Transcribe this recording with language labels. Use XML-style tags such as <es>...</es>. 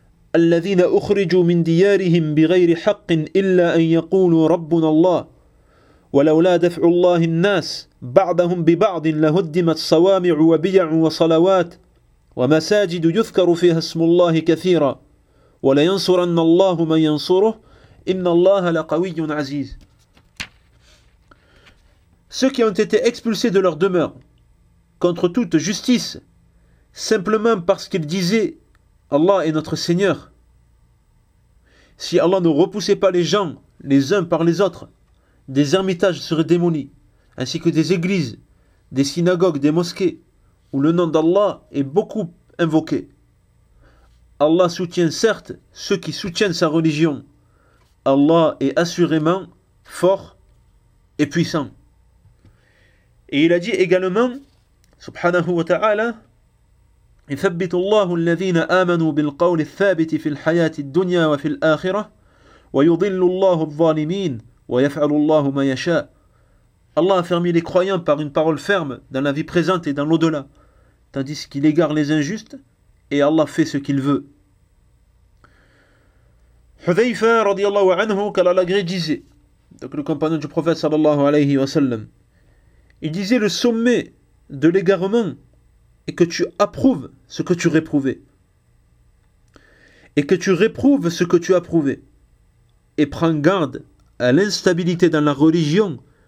<ar>الذين أخرجوا من ديارهم بغير حق إلا أن يقولوا ربنا الله ولولا دفع الله الناس بعضهم ببعض لهدمت صوامع وبيع وصلوات ومساجد يذكر فيها اسم الله كثيرا ولينصرن الله من ينصره إن الله لقوي عزيز.</ar> <fr>Ceux qui ont été expulsés de leur demeure contre toute justice simplement parce qu'ils disaient: Allah est notre Seigneur. Si Allah ne repoussait pas les gens, les uns par les autres, des ermitages seraient démolis, ainsi que des églises, des synagogues, des mosquées, où le nom d'Allah est beaucoup invoqué. Allah soutient certes ceux qui soutiennent sa religion. Allah est assurément fort et puissant. Et il a dit également,</fr> <ar>subhanahu wa ta'ala, يثبت الله الذين آمنوا بالقول الثابت في الحياة الدنيا وفي الآخرة ويضل الله الظالمين ويفعل الله ما يشاء.</ar> <fr>Allah affermit les croyants par une parole ferme dans la vie présente et dans l'au-delà, tandis qu'il égare les injustes, et Allah fait ce qu'il veut. حذيفة</fr> <ar>رضي الله عنه قال الأغري</ar> <fr>disait, donc le compagnon du prophète sallallahu alayhi wa sallam, il disait: le sommet de l'égarement et que tu approuves ce que tu réprouvais, et que tu réprouves ce que tu approuvais, et prends garde à l'instabilité dans la religion</fr>